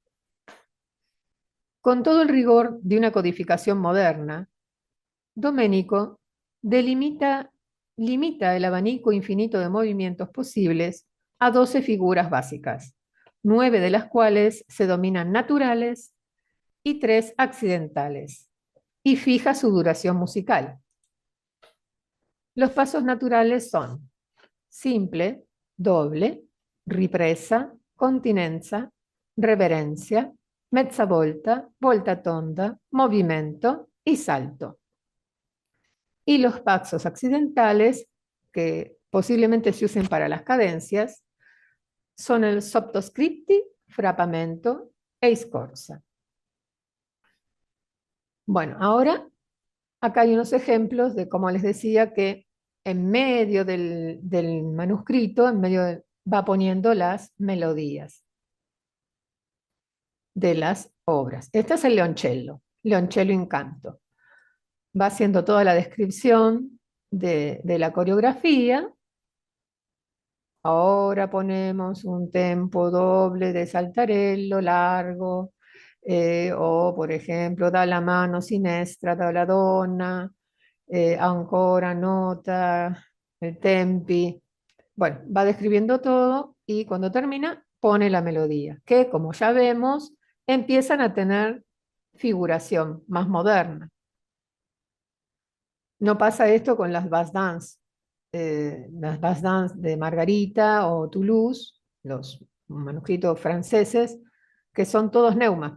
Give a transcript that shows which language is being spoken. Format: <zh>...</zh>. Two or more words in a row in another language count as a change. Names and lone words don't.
<es>Con todo el rigor de una codificación moderna, Domenico limita el abanico infinito de movimientos posibles a 12 figuras básicas, 9 de las cuales se dominan naturales y 3 accidentales, y fija su duración musical. Los pasos naturales son simple, doble,</es> <it>ripresa, continenza, reverencia, mezza volta, volta tonda, movimento y salto.</it> <es>Y los pasos accidentales, que posiblemente se usen para las cadencias, son el</es> <it>sottoscritti, frappamento e scorza.</it> <es>Bueno, ahora acá hay unos ejemplos de, como les decía, que en medio del manuscrito, va poniendo las melodías de las obras. Este es el Leoncello in canto. Va haciendo toda la descripción de la coreografía. Ahora ponemos un tempo doble de saltarello largo, o por ejemplo,</es> <it>da la mano sinistra dalla donna, ancora nota, tempi.</it> <es>Bueno, va describiendo todo y cuando termina pone la melodía, que como ya vemos, empiezan a tener figuración más moderna. No pasa esto con las</es> <en>bass dance</en> <es>de Margarita o Toulouse, los manuscritos franceses, que son todos neumas.</es>